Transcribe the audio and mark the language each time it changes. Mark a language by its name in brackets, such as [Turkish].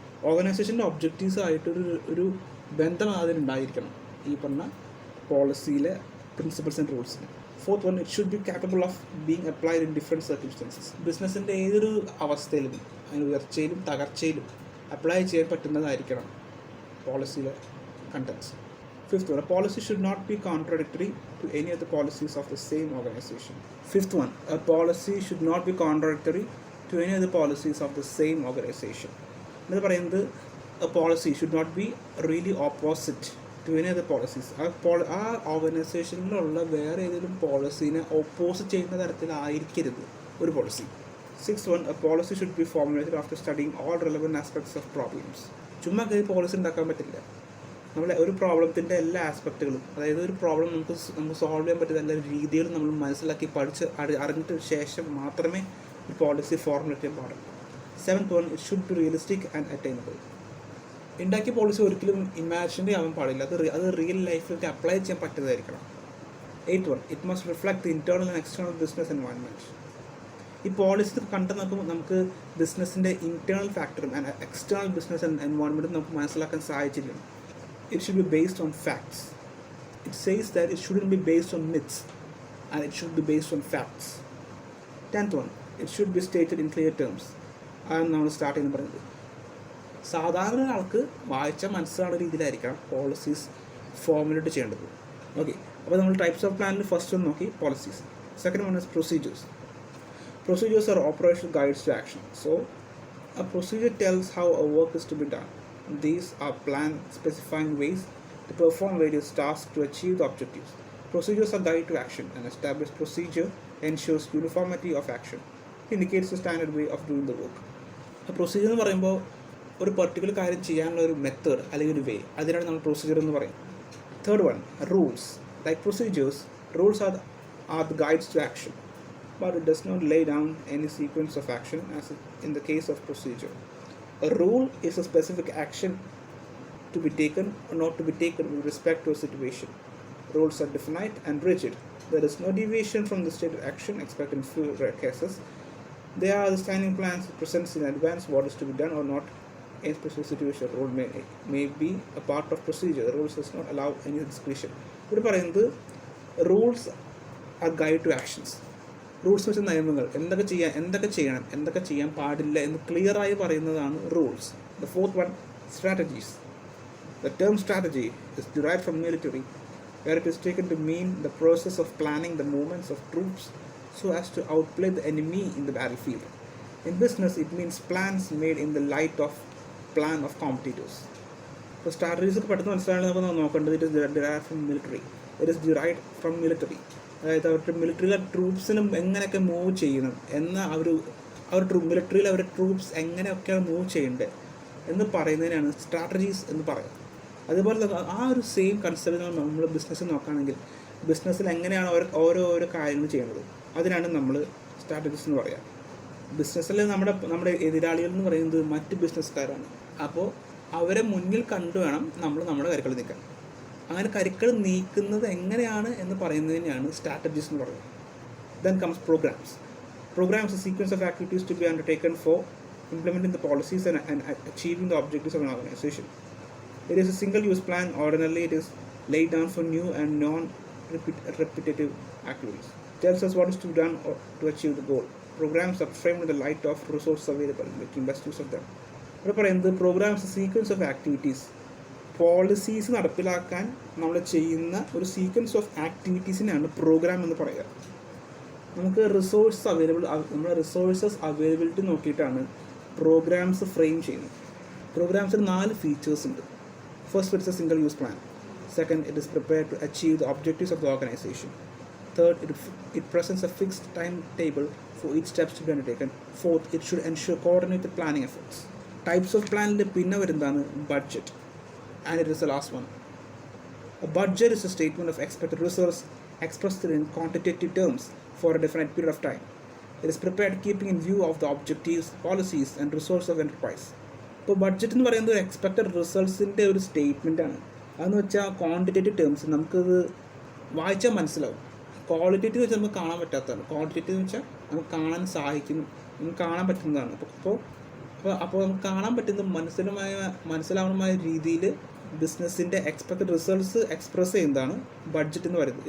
[Malayalam] ഓർഗനൈസേഷൻ്റെ ഒബ്ജക്റ്റീവ്സായിട്ടൊരു ബന്ധം അതിനുണ്ടായിരിക്കണം ഈ പറഞ്ഞ പോളിസിയിലെ principles and റൂൾസിന്. [English] Fourth one, it should be capable of being applied in different circumstances. [Malayalam] ബിസിനസ്സിൻ്റെ ഏതൊരു അവസ്ഥയിലും അതിന് ഉയർച്ചയിലും തകർച്ചയിലും അപ്ലൈ ചെയ്യാൻ പറ്റുന്നതായിരിക്കണം പോളിസിയിലെ contents. [English] Fifth one, a policy should not be contradictory to any of the policies of the same organization. Fifth one, a policy should not be contradictory to any of the policies of the same organization. [Malayalam] എന്ന് പറയുന്നത് [English] a policy should not be really opposite to any of the policies. [Malayalam] ആ ഓർഗനൈസേഷനിലുള്ള വേറെ ഏതെങ്കിലും പോളിസീനെ opposite ചെയ്യുന്ന തരത്തിലായിരിക്കരുത് ഒരു policy. [English] Sixth one, a policy should be formulated after studying all relevant aspects of problems. [Malayalam] ചുമ്മാ കയറി policy ഉണ്ടാക്കാൻ പറ്റില്ല. നമ്മളെ ഒരു പ്രോബ്ലത്തിൻ്റെ എല്ലാ ആസ്പെക്റ്റുകളും, അതായത് ഒരു പ്രോബ്ലം നമുക്ക് സോൾവ് ചെയ്യാൻ പറ്റുന്ന എല്ലാ രീതികളും നമ്മൾ മനസ്സിലാക്കി പഠിച്ച് അറിഞ്ഞിട്ട് ശേഷം മാത്രമേ ഒരു പോളിസി ഫോർമുലേറ്റ് ചെയ്യാൻ പാടുള്ളൂ. [English] Seventh one, it should be realistic and attainable. [Malayalam] ഉണ്ടാക്കിയ പോളിസി ഒരിക്കലും ഇമാജിനറി ആവാൻ പാടില്ല, അത് റിയൽ ലൈഫിലേക്ക് അപ്ലൈ ചെയ്യാൻ പറ്റുന്നതായിരിക്കണം. [English] Eighth one, it must reflect the internal and external business environment. [Malayalam] ഈ പോളിസി കണ്ട് നമുക്ക് ബിസിനസ്സിൻ്റെ ഇൻറ്റേർണൽ ഫാക്ടറും ആൻഡ് എക്സ്റ്റേണൽ ബിസിനസ് എൻവയോൺമെൻറ്റും നമുക്ക് മനസ്സിലാക്കാൻ സാധിച്ചില്ല. [English] It should be based on facts. It says that it shouldn't be based on myths, and it should be based on facts. 10th one, it should be stated in clear terms. [Malayalam] അതാണ് നമ്മൾ start ചെയ്യുന്നത് പറയുന്നത്. സാധാരണ ഒരാൾക്ക് വായിച്ചാൽ മനസ്സിലാവുന്ന രീതിയിലായിരിക്കണം policies formulate ചെയ്യേണ്ടത്. Okay, അപ്പോൾ നമ്മൾ ടൈപ്സ് ഓഫ് പ്ലാനിൽ ഫസ്റ്റ് ഒന്ന് നോക്കി policies. [English] Second one is procedures. Procedures are operational guides to action. So, a procedure tells how a work is to be done. These are planned specifying ways to perform various tasks to achieve the objectives. Procedures are guide to action. An established procedure ensures uniformity of action. It indicates the standard way of doing the work. [Malayalam] A procedure എന്ന് പറയുമ്പോൾ ഒരു particular കാര്യം ചെയ്യാനുള്ള ഒരു method അല്ലെങ്കിൽ ഒരു വേ, അതിനാണ് നമ്മൾ പ്രൊസീജിയർ എന്ന് പറയും. [English] Third one, rules. Like procedures, rules are the guides to action, but it does not lay down any sequence of action as in the case of procedure. A rule is a specific action to be taken or not to be taken with respect to a situation. Rules are definite and rigid. There is no deviation from the stated action except in few rare cases. They are the standing plans that presents in advance what is to be done or not in specific situation. Rule may be a part of procedure. The rules does not allow any discretion. [Malayalam] ഇവിടെ പറയുന്നത് [English] rules are guide to actions. [Malayalam] Rules വെച്ച നിയമങ്ങൾ, എന്തൊക്കെ ചെയ്യണം എന്തൊക്കെ ചെയ്യാൻ പാടില്ല എന്ന് ക്ലിയറായി പറയുന്നതാണ് rules. [English] The fourth one, strategies. The term strategy is derived from military, where it is taken to mean the process of planning the movements of troops so as to outplay the enemy in the battlefield. In business, it means plans made in the light of plan of competitors. [Malayalam] ഇപ്പോൾ strategies ഒക്കെ പെട്ടെന്ന് മനസ്സിലായാലും നമുക്ക് നോക്കേണ്ടത് [English] It is derived from military. It is derived from military. [Malayalam] അതായത് അവരുടെ മിലിറ്ററിയിലെ ട്രൂപ്സിനും എങ്ങനെയൊക്കെ move ചെയ്യണം എന്ന് മിലിറ്ററിയിൽ അവരുടെ ട്രൂപ്സ് എങ്ങനെയൊക്കെയാണ് മൂവ് ചെയ്യേണ്ടത് എന്ന് പറയുന്നതിനാണ് സ്ട്രാറ്റജീസ് എന്ന് പറയുന്നത്. അതുപോലെ ആ ഒരു സെയിം കൺസെപ്റ്റ് നമ്മൾ ബിസിനസ്സിൽ നോക്കുകയാണെങ്കിൽ ബിസിനസ്സിൽ എങ്ങനെയാണ് ഓരോ കാര്യങ്ങൾ ചെയ്യുന്നത് അതിനാണ് നമ്മൾ സ്ട്രാറ്റജീസ് എന്ന് പറയുക. ബിസിനസ്സിൽ നമ്മുടെ എതിരാളികൾ എന്ന് പറയുന്നത് മറ്റ് ബിസിനസ്സുകാരാണ്. അപ്പോൾ അവരെ മുന്നിൽ കണ്ടു വേണം നമ്മൾ നമ്മുടെ കാര്യങ്ങൾ നീക്കാൻ. അങ്ങനെ കരുക്കൾ നീക്കുന്നത് എങ്ങനെയാണ് എന്ന് പറയുന്നതിനെയാണ് സ്ട്രാറ്റജീസ് എന്ന് പറയുന്നത്. [English] Then comes programs. Programs are a sequence of activities to be undertaken for implementing the policies and achieving the objectives of an organization. It is a single-use plan. Ordinarily, it is laid down for new and non-repetitive activities. It tells us what is to be done to achieve the goal. Programs are framed in the light of resources available, making best use of them. [Malayalam] ഇവിടെ പറയുന്നത് programmes sequence of activities, policies നടപ്പിലാക്കാൻ നമ്മൾ ചെയ്യുന്ന ഒരു sequence of ആക്ടിവിറ്റീസിനാണ് programme എന്ന് പറയുക. നമുക്ക് നമ്മുടെ റിസോഴ്സസ് അവൈലബിലിറ്റി നോക്കിയിട്ടാണ് പ്രോഗ്രാംസ് ഫ്രെയിം ചെയ്യുന്നത്. പ്രോഗ്രാംസിന് 4 ഫീച്ചേഴ്സ് ഉണ്ട്. [English] First, it's a single use plan. Second, it is prepared to achieve the objectives of the organisation. Third, it presents a fixed timetable for each steps to be undertaken. Fourth, it should ensure coordinated planning efforts. Types of planning [Malayalam] പിന്നെ വരുന്നതാണ് [English] budget, and it is the last one. A budget is a statement of expected resource expressed in quantitative terms for a definite period of time. It is prepared keeping in view of the objectives, policies and resources of enterprise. [Malayalam] ഇപ്പോൾ budget എന്ന് പറയുന്നത് ഒരു expected റിസൾട്ട്സിൻ്റെ ഒരു statement ആണ്. അതെന്ന് വെച്ചാൽ quantitative terms നമുക്കത് വായിച്ചാൽ മനസ്സിലാവും. ക്വാളിറ്റേറ്റീവ് വെച്ചാൽ നമുക്ക് കാണാൻ പറ്റാത്തതാണ്. ക്വാണ്ടിറ്റേറ്റീവ് എന്ന് വെച്ചാൽ നമുക്ക് കാണാൻ സഹായിക്കുന്നു, നമുക്ക് കാണാൻ പറ്റുന്നതാണ്. അപ്പോൾ അപ്പോൾ നമുക്ക് കാണാൻ പറ്റുന്ന മനസ്സിലാവുന്നമായ രീതിയിൽ ബിസിനസ്സിൻ്റെ എക്സ്പെക്റ്റഡ് റിസൾട്ട്സ് എക്സ്പ്രസ് ചെയ്യുന്നതാണ് ബഡ്ജറ്റ് എന്ന് പറയുന്നത്.